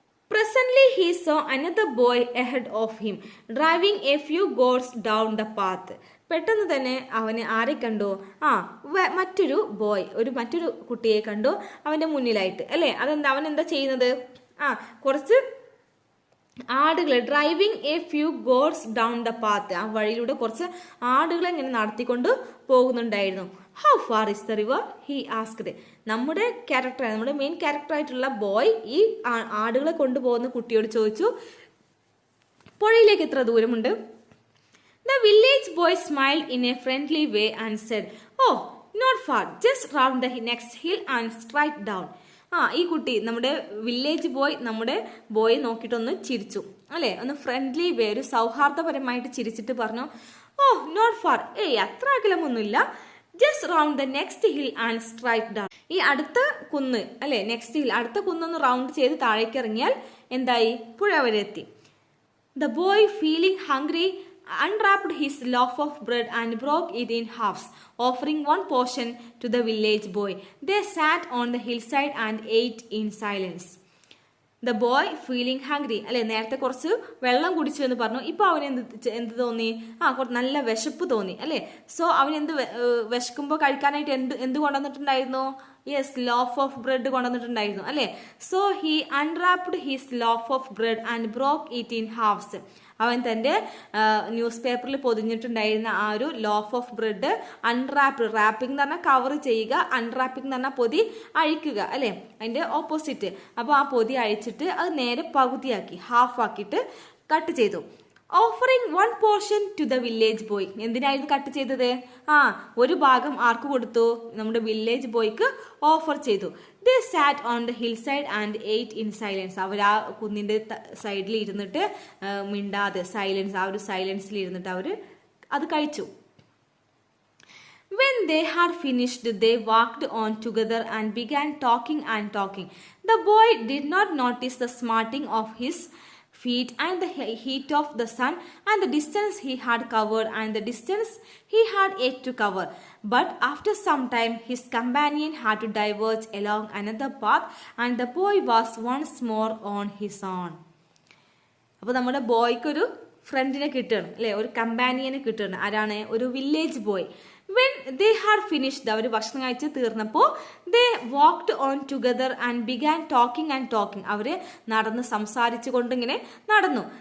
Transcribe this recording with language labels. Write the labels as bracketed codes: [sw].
[en] Presently he saw another boy ahead of him, driving a few goats down the path. [ml] പെട്ടെന്ന് തന്നെ അവന് ആരെ കണ്ടു? മറ്റൊരു ബോയ്, മറ്റൊരു കുട്ടിയെ കണ്ടു അവന്റെ മുന്നിലായിട്ട്, അല്ലേ? അവൻ എന്താ ചെയ്യുന്നത്? കുറച്ച് ആടുകളെ, [en] driving a few goats down the path, [ml] ആ വഴിയിലൂടെ കുറച്ച് ആടുകളെ ഇങ്ങനെ നടത്തിക്കൊണ്ട് പോകുന്നുണ്ടായിരുന്നു. [en] How far is the river? He asked. [ml] നമ്മുടെ മെയിൻ ക്യാരക്ടർ ആയിട്ടുള്ള ബോയ് ഈ ആടുകളെ കൊണ്ടുപോകുന്ന കുട്ടിയോട് ചോദിച്ചു, പുഴയിലേക്ക് എത്ര ദൂരമുണ്ട്? [en] The village boy smiled in a friendly way and said, "Oh, not far, just round the next hill and straight down." [ml] ഈ കുട്ടി, നമ്മുടെ വില്ലേജ് ബോയ്, നമ്മുടെ ബോയെ നോക്കിയിട്ടൊന്ന് ചിരിച്ചു, അല്ലെ? ഒന്ന് ഫ്രണ്ട്ലി വേ, ഒരു സൗഹാർദ്ദപരമായിട്ട് ചിരിച്ചിട്ട് പറഞ്ഞു, [en] not far, [ml] അത്ര അകലമൊന്നുമില്ല, [en] Just round the next hill and straight down. [ml] ഈ അടുത്ത കുന്ന്, അല്ലെ, നെക്സ്റ്റ് ഹിൽ, അടുത്ത കുന്നൊന്ന് റൗണ്ട് ചെയ്ത് താഴേക്ക് ഇറങ്ങിയാൽ എന്തായി? പുഴ വരെ എത്തി. [en] The boy feeling hungry unwrapped his loaf of bread and broke it in halves, offering one portion to the village boy. They sat on the hillside and ate in silence. The boy feeling hungry, [ml] അല്ലെ, നേരത്തെ കുറച്ച് വെള്ളം കുടിച്ചു എന്ന് പറഞ്ഞു. ഇപ്പൊ അവന് എന്ത് തോന്നി? കുറച്ച് നല്ല വിശപ്പ് തോന്നി, അല്ലെ? സോ അവൻ വിശക്കുമ്പോൾ കഴിക്കാനായിട്ട് എന്ത് കൊണ്ടുവന്നിട്ടുണ്ടായിരുന്നു? [en] yes, loaf of bread [ml] കൊണ്ടുവന്നിട്ടുണ്ടായിരുന്നു, അല്ലെ? [en] So he unwrapped his loaf of bread and broke it in halves. [ml] അവൻ തന്റെ ന്യൂസ് പേപ്പറിൽ പൊതിഞ്ഞിട്ടുണ്ടായിരുന്ന ആ ഒരു ലോഫ് ഓഫ് ബ്രെഡ് അൺറാപ്ഡ്, റാപ്പിംഗ് എന്ന് പറഞ്ഞാൽ കവർ ചെയ്യുക, അൺറാപ്പിംഗ് എന്ന് പറഞ്ഞാൽ പൊതി അഴിക്കുക, അല്ലെ? അതിന്റെ ഓപ്പോസിറ്റ്. അപ്പോൾ ആ പൊതി അഴിച്ചിട്ട് അത് നേരെ പകുതിയാക്കി, ഹാഫ് ആക്കിയിട്ട് കട്ട് ചെയ്തു. [en] Offering one portion to the village boy. [ml] എന്തിനായിരുന്നു കട്ട് ചെയ്തത്? ഒരു ഭാഗം ആർക്ക് കൊടുത്തു? നമ്മുടെ വില്ലേജ് ബോയ്ക്ക് ഓഫർ ചെയ്തു. [en] They sat on the hillside and ate in silence. [ml] അവർ ആ കുന്നിന്റെ സൈഡിൽ ഇരുന്നിട്ട് മിണ്ടാതെ, സൈലൻസ്, ആ ഒരു സൈലൻസിൽ ഇരുന്നിട്ട് അവർ അത് കഴിച്ചു. [en] When they had finished, they walked on together and began talking and talking. The boy did not notice the smarting of his feet and the heat of the sun and the distance he had covered and the distance he had yet to cover. But after some time his companion had to diverge along another path and the boy was once more on his own. [ml] അപ്പോൾ നമ്മുടെ ബോയ്ക്കൊരു ഫ്രണ്ടിനെ കിട്ടുകയാണ്, അല്ലെ? ഒരു കമ്പാനിയനെ കിട്ടുകയാണ്. ആരാണ്? ഒരു village boy. [en] when they had finished, [ml] അവർ ഭക്ഷണം കഴിച്ച് തീർന്നപ്പോൾ [en] they walked on together and began talking and talking, [ml] അവർ നടന്ന് സംസാരിച്ചു കൊണ്ടിങ്ങനെ നടന്നു.